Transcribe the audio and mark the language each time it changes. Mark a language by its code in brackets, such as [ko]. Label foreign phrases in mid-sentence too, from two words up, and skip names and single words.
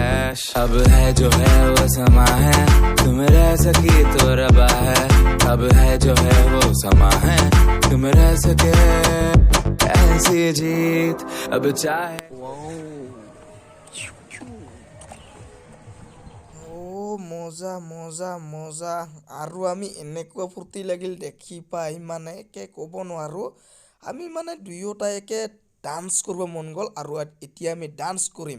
[hi] अब है जो है वो समा है, तुम रह सकी तो रबा है। अब है जो है वो समा है, तुम रह सके ऐसी जीत अब चाहे। [as] মজা মজা মজা। আৰু আমি এনেকুৱা ফূৰ্তি লাগিল দেখি পাই মানে একে ক'ব নোৱাৰোঁ। আমি মানে দুয়োটাই একে ডান্স কৰিব মন গ'ল আৰু এতিয়া আমি ডান্স কৰিম।